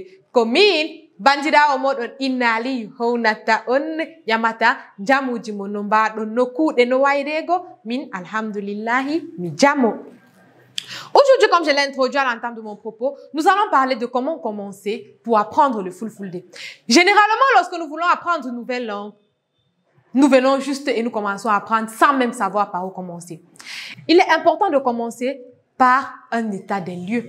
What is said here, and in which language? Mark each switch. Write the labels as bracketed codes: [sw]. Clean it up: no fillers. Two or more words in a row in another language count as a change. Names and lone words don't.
[ff] Ko min bandirawo moɗon Inna Aliyu hownata on yamata jamuji mon no mbaɗon no kuuɗe no wayrego, min alhamdulillahi mi jamo. [fr] Aujourd'hui, comme je l'ai introduit à l'entame de mon propos, nous allons parler de comment commencer pour apprendre le Fulfulde. Généralement, lorsque nous voulons apprendre une nouvelle langue, nous venons juste et nous commençons à apprendre sans même savoir par où commencer. Il est important de commencer par un état des lieux.